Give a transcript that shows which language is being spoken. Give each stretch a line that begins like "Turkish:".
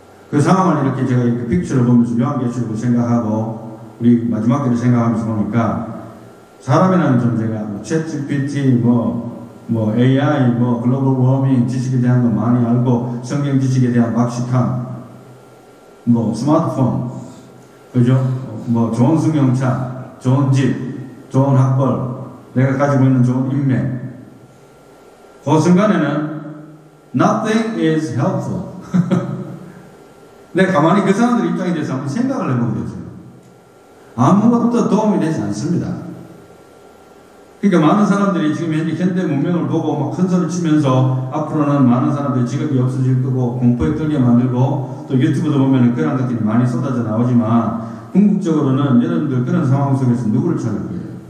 Korean: 그 상황을 이렇게 제가 이렇게 픽처를 보면서 요한계시록을 생각하고 우리 마지막 때를 생각하면서 보니까 사람이라는 존재가 챗 GPT, 뭐 AI, 뭐 글로벌 워밍 지식에 대한 거 많이 알고 성경 지식에 대한 박식함, 뭐 스마트폰, 그죠? 뭐 좋은 승용차, 좋은 집, 좋은 학벌, 내가 가지고 있는 좋은 인맥. 그 순간에는
English: nothing is helpful.
Korean: 내가 가만히 그 사람들 입장에 대해서 한번 생각을 해보게 됐어요. 아무것도 도움이 되지 않습니다. 그러니까 많은 사람들이 지금 현대 문명을 보고 막 큰 소리 치면서 앞으로는 많은 사람들이 직업이 없어질 거고 공포에 떨게 만들고, 또 유튜브도 보면 그런 것들이 많이 쏟아져 나오지만 궁극적으로는 여러분들 그런 상황 속에서 누구를 찾을 거예요?